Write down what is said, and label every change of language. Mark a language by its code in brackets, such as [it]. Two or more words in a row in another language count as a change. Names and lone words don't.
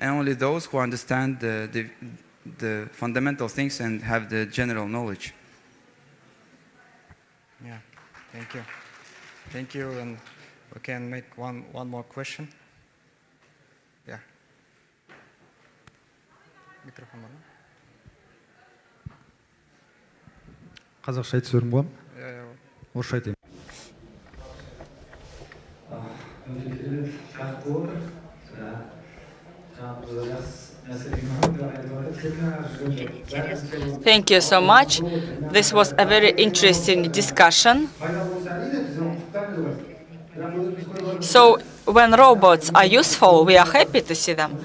[en] And only those who understand the fundamental things and have the general knowledge. Yeah, thank you. Thank you, and we can make one more question. Yeah. Microphone. [kk] Қазақша айтып жібердім ғой? Орысша айтайын. [en] Thank you so much. This was a very interesting discussion. So when robots are useful, we are happy to see them.